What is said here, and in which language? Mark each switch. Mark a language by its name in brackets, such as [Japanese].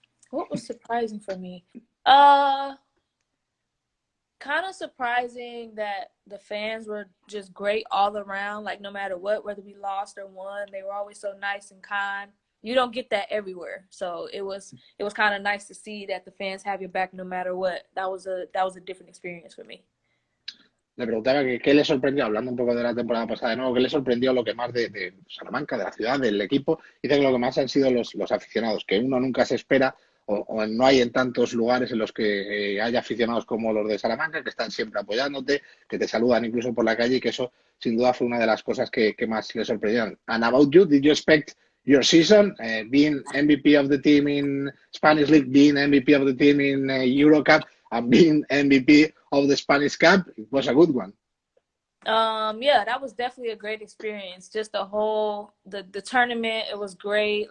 [English] What was surprising for me? Kind of surprising that the fans were just great all around, like no matter what, whether we lost or won, they were always so nice and kind. You don't get that everywhere, so it was kind of nice to see that the fans have your back no matter what. That was a different experience for me. [Spanish] Le preguntaba que qué le sorprendió, hablando un poco de la temporada pasada de nuevo, qué le sorprendió lo que más de Salamanca, de la ciudad, del equipo. Dice que lo que más han sido los aficionados, que uno nunca se espera o no hay en tantos lugares en los que haya aficionados como los de Salamanca, que están siempre apoyándote, que te saludan incluso por la calle y que eso sin duda fue una de las cosas que más le sorprendieron. [English] And about you, did you expect your season, being MVP of the team in Spanish League, being MVP of the team in Eurocup, and being MVP of the Spanish Cup? It was a good one. Yeah, that was definitely a great experience. Just the whole the tournament, it was great.